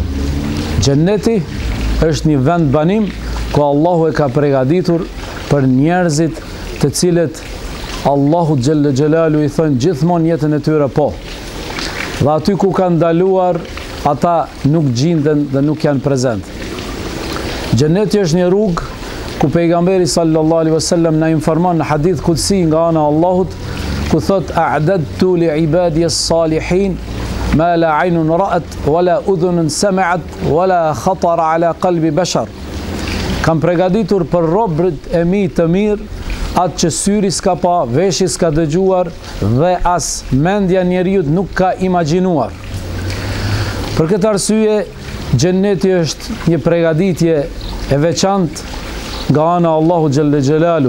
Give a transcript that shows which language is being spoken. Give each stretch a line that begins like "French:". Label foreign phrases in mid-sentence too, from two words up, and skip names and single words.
Albanian: Xhenneti është një vend banim ku Allahu e ka përgatitur për njerëzit të cilët Allahu
Arabic: جل جلاله
Albanian: i thënë gjithmonë jetën e tyre po. Dhe aty ku kanë ndaluar, ata nuk gjenden dhe nuk janë prezent. Xhenneti është një rrugë ku pejgamberi
Arabic: صلى الله عليه وسلم
Albanian: na informon në hadith kudsi nga ana e Allahut, ku thot
Arabic: أعددت لعبادي الصالحين ما لا عين رأت ولا أذن سمعت ولا خطر على قلب بشر.
Albanian: Kam përgatitur për robërit e mi të mirë atë që syri s'ka pa, veshi s'ka dëgjuar dhe as mendja njeriut nuk ka imagjinuar. Për këtë arsye, xhenneti është një përgatitje e veçantë nga ana e Allahu
Arabic: جل جلاله.